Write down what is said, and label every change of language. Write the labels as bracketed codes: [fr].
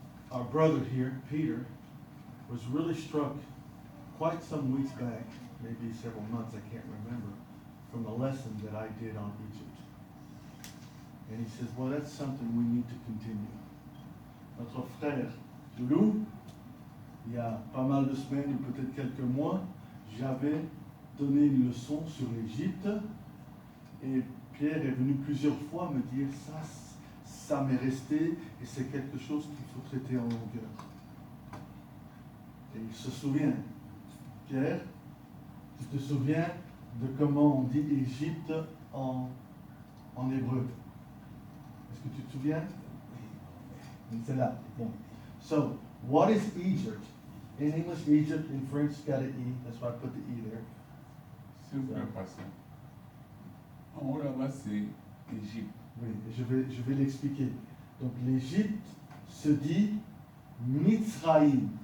[en] Our brother here, Peter, was really struck quite some weeks back, maybe several months, I can't remember, from a lesson that I did on Egypt. And he says, well, that's something we need to continue. [fr] Notre frère Loulou, il y a pas mal de semaines ou peut-être quelques mois, j'avais donné une leçon sur l'Égypte et Pierre est venu plusieurs fois me dire ça m'est resté et c'est quelque chose qu'il faut traiter en longueur. Et il se souvient. Pierre, tu te souviens de comment on dit Égypte en hébreu? Est-ce que tu te souviens? C'est là. Bon. [en] So, what is Egypt? In English, Egypt, in French, got an E. That's why I put the E there. [fr] Si vous pouvez passer. En haut là-bas, c'est Égypte. Oui, et je vais l'expliquer. Donc l'Égypte se dit Mitzraïm.